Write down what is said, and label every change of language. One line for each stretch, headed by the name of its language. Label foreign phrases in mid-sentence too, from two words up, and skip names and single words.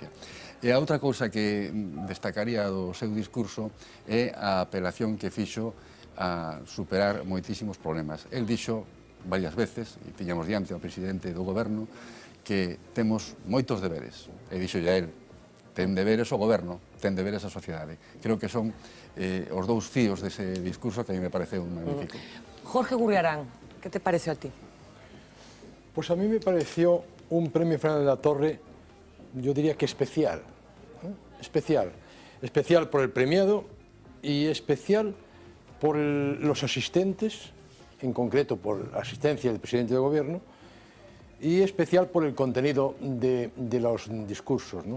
Galician: E a outra cousa que destacaría do seu discurso é a apelación que fixo a superar moitísimos problemas. El dixo varias veces, e tiñamos diante ao presidente do goberno, que temos moitos deberes. E dixo ya el, ten deberes o goberno, ten deberes a sociedade. Creo que son os dous fíos dese discurso que a mí me pareceu magnífico.
Spanish: Jorge Gurriarán, ¿qué te pareció a ti? Pues a mí me pareció un premio Fernández de la Torre, yo diría que especial, especial. Especial por el premiado y especial por los asistentes, en concreto por la asistencia del presidente del gobierno, y especial por el contenido de los discursos, ¿no?